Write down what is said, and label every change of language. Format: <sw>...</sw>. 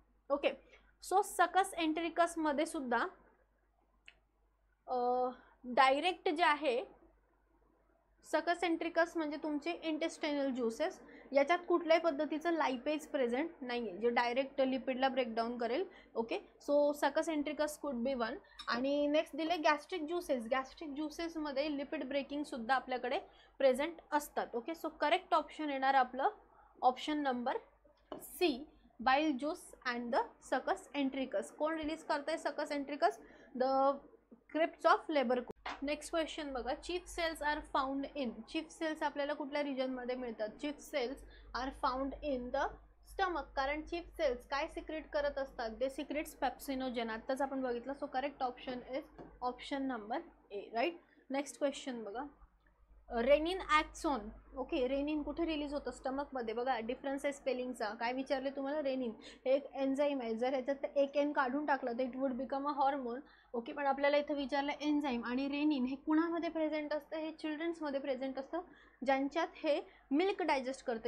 <mr>Okay so सकस एंटेरिकसमध्ये सुद्धा direct जे आहे सकस एंट्रिकस म्हणजे तुमचे इंटेस्टाइनल ज्यूसेस, याच्यात कुठल्याही पद्धतीचं लायपेज प्रेझेंट नाही आहे जे डायरेक्ट लिपिडला ब्रेकडाऊन करेल.</mr> <en>Okay so succus entericus could be 1.</en> <mr>आणि नेक्स्ट दिले गॅस्ट्रिक ज्यूसेस, गॅस्ट्रिक ज्यूसेसमध्ये लिपिड ब्रेकिंगसुद्धा आपल्याकडे प्रेझेंट असतात.</mr> <en>okay so correct option</en> <mr>येणार आपलं</mr> <en>Option number C, bile juice and the succus entericus.</en> <mr>कोण रिलीज करतंय सकस entericus, the crypts of labour.</mr> <en>next question बघा, chief cells are found in,</en> <mr>chief cells आपल्याला कुठल्या रिजनमध्ये मिळतात,</mr> <en>Chief cells are found in the stomach.</en> <mr>कारण चीफ सेल्स काय सिक्रेट करत असतात,</mr> <en>they secrete pepsinogen,</en> <mr>आत्ताच आपण बघितलं.</mr> <en>So correct option is option number A, right. Next question बघा, rennin acts on</en> <mr>okay, rennin कुठे रिलीज होतं? स्टमकमध्ये. बघा डिफरन्स आहे स्पेलिंगचा. काय विचारले तुम्हाला? रेनिन हे एक एन्झाईम आहे. जर ह्याच्यात एक एन काढून टाकलं तर</mr> <en>It would become a hormone.</en> <mr>Okay, पण आपल्याला इथं विचारलं एन्झाईम. आणि रेनिन हे कुणामध्ये प्रेझेंट असतं? हे चिल्ड्रन्समध्ये प्रेझेंट असतं, ज्यांच्यात हे मिल्क डायजेस्ट करतं.</mr>